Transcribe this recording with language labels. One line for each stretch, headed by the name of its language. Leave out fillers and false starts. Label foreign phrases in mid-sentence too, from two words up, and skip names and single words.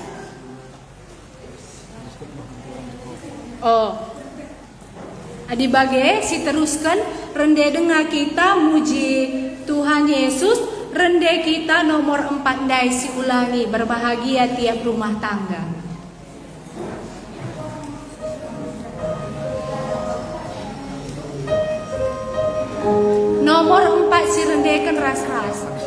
Batak Karo: Adi bage si teruskan rende dengar kita muji Tuhan Yesus, rende kita nomor 4 dai si ulangi
Indonesian: berbahagia tiap rumah tangga.
Batak Karo: Nomor 4 si rendekan ras-ras.